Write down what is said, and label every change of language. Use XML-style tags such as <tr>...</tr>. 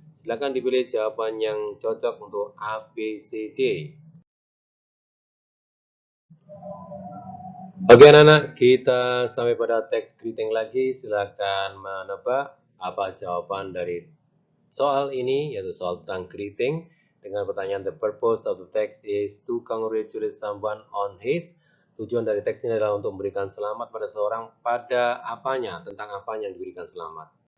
<id>Silakan dipilih jawaban yang cocok untuk A, B, C, D. Oke anak-anak, kita sampai pada teks greeting lagi. Silakan menebak apa jawaban dari soal ini, yaitu soal tentang greeting. Dengan pertanyaan,</id> <en>the purpose of the text is to congratulate someone on his.</en> <id>Tujuan dari teks ini adalah untuk memberikan selamat pada seorang pada apanya, tentang apanya yang diberikan selamat.</id>